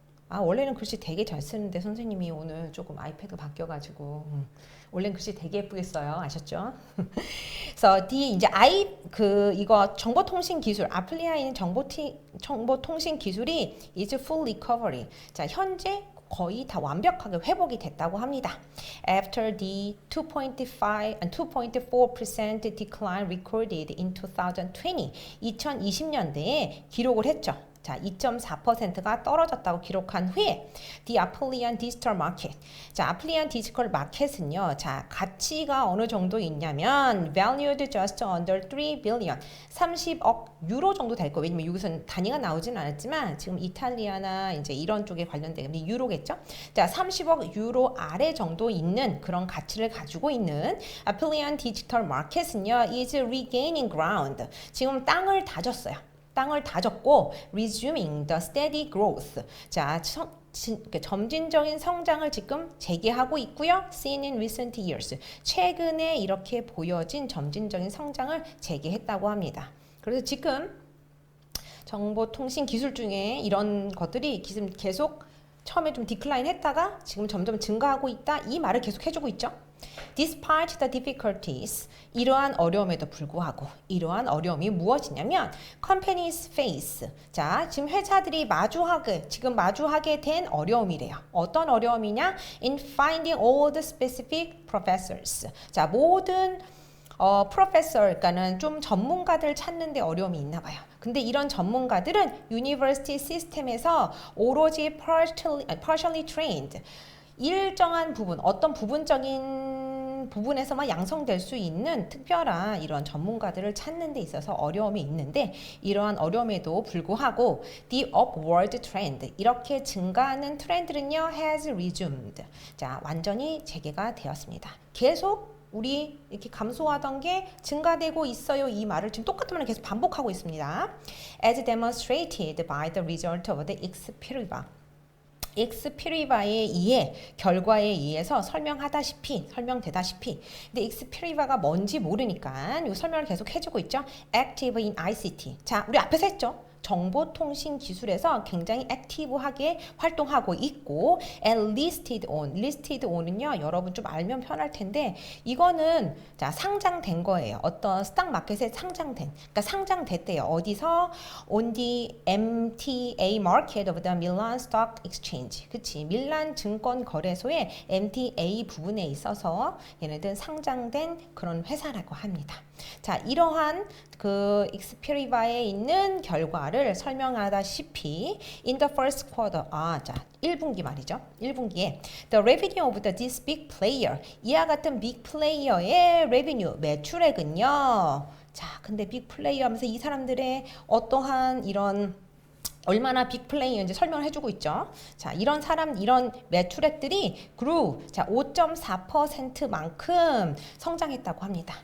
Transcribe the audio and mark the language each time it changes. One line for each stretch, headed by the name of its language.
Korean: 원래는 글씨 되게 잘 쓰는데 선생님이 오늘 조금 아이패드 바뀌어가지고 원래는 글씨 되게 예쁘게 써요. 아셨죠? 그래서 이제 이거 정보통신기술, 아플리아에 있는 정보통신기술이
English: is full recovery.
Korean: 자, 현재 거의 다 완벽하게 회복이 됐다고 합니다.
English: After the 2.4% decline recorded in 2020,
Korean: 2020년대에 기록을 했죠. 자, 2.4%가 떨어졌다고 기록한 후에 The Applian Digital Market. 자, Applian Digital Market은요. 자, 가치가 어느 정도 있냐면
English: valued just under 3 billion.
Korean: 30억 유로 정도 될 거예요. 왜냐면 여기서는 단위가 나오진 않았지만 지금 이탈리아나 이제 이런 쪽에 관련된 유로겠죠. 자, 30억 유로 아래 정도 있는 그런 가치를 가지고 있는 Applian Digital Market은요.
English: is regaining ground.
Korean: 지금 땅을 다졌어요. 땅을 다졌고
English: resuming the steady growth.
Korean: 자, 점진적인 성장을 지금 재개하고 있고요.
English: Seen in recent years.
Korean: 최근에 이렇게 보여진 점진적인 성장을 재개했다고 합니다. 그래서 지금 정보통신 기술 중에 이런 것들이 지금 계속 처음에 좀 디클라인 했다가 지금 점점 증가하고 있다. 이 말을 계속 해주고 있죠.
English: Despite the difficulties,
Korean: 이러한 어려움에도 불구하고 이러한 어려움이 무엇이냐면
English: companies face.
Korean: 자, 지금 회사들이 지금 마주하게 된 어려움이래요. 어떤 어려움이냐?
English: In finding all the specific professors.
Korean: 자, 모든 professor, 그러니까는 좀 전문가들 찾는 데 어려움이 있나 봐요. 근데 이런 전문가들은 university 시스템에서 오로지
English: partially trained.
Korean: 일정한 부분, 어떤 부분적인 부분에서만 양성될 수 있는 특별한 이런 전문가들을 찾는 데 있어서 어려움이 있는데 이러한 어려움에도 불구하고
English: the upward trend,
Korean: 이렇게 증가하는 트렌드는요
English: has resumed.
Korean: 자, 완전히 재개가 되었습니다. 계속 우리 이렇게 감소하던 게 증가되고 있어요. 이 말을 지금 똑같은 말을 계속 반복하고 있습니다.
English: As demonstrated by the result of the Xperiva.
Korean: 엑스피리바의 결과에 의해서 설명되다시피 근데 엑스피리바가 뭔지 모르니까 이 설명을 계속 해주고 있죠.
English: Active in ICT.
Korean: 자, 우리 앞에서 했죠. 정보통신 기술에서 굉장히 액티브하게 활동하고 있고
English: and listed on
Korean: 은요 여러분 좀 알면 편할 텐데 이거는 자 상장된 거예요. 어떤 스탁 마켓에 그러니까 상장됐대요. 어디서
English: on the MTA market of the Milan Stock Exchange.
Korean: 그치, 밀란 증권 거래소의 MTA 부분에 있어서 얘네들 상장된 그런 회사라고 합니다. 자, 이러한 그 익스페리바에 있는 결과를 설명하다시피
English: in the first quarter,
Korean: 자, 1분기 말이죠. 1분기에
English: the revenue of this big player,
Korean: 이와 같은 빅 플레이어의 revenue, 매출액은요. 자, 근데 빅 플레이어 하면서 이 사람들의 어떠한 이런 얼마나 빅 플레이인지 설명을 해주고 있죠. 자, 이런 매출액들이 grew, 자, 5.4%만큼 성장했다고 합니다.